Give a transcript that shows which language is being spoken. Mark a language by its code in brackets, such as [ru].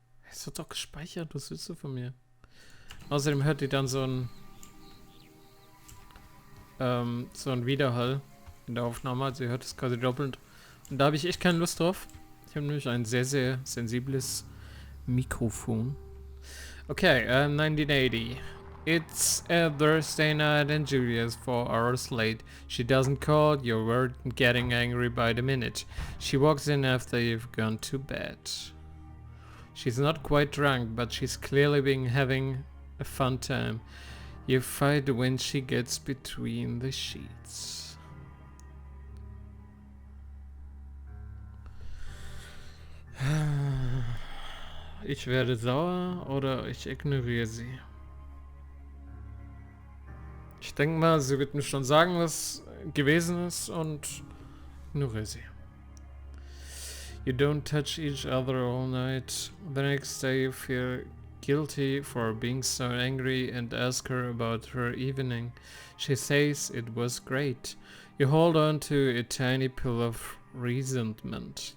[de] Es wird doch gespeichert, was willst du von mir? Außerdem hört ihr dann so ein Widerhall in der Aufnahme, also ihr hört es quasi doppelt. Und da habe ich echt keine Lust drauf. Ich habe nämlich ein sehr, sehr sensibles Mikrofon. Okay, 1980. [en] It's a Thursday night and Julia's 4 hours late. She doesn't call, you're getting angry by the minute. She walks in after you've gone to bed. She's not quite drunk, but she's clearly been having a fun time. You fight when she gets between the sheets. [de] Ich werde sauer oder ich ignoriere sie. Ich denke mal, sie wird mir schon sagen, was gewesen ist und ignoriere sie. [en] You don't touch each other all night. The next day you feel guilty for being so angry and ask her about her evening. She says it was great. You hold on to a tiny pill of resentment.